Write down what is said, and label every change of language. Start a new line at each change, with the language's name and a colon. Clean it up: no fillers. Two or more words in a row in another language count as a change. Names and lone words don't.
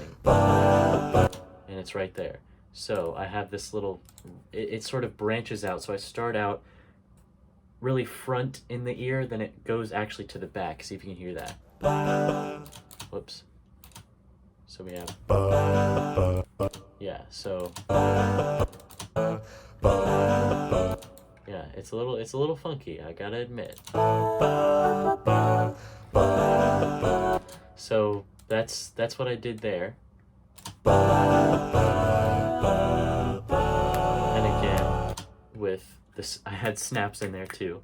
English: Ba, ba. And it's right there. So I have this little, it sort of branches out. So I start out really front in the ear, then it goes actually to the back. See if you can hear that. Ba, Whoops. So we have, ba, ba, yeah, so, ba, ba, ba, yeah, it's a little funky, I gotta admit. ba, ba, ba. So that's what I did there. And again, with this, I had snaps in there too.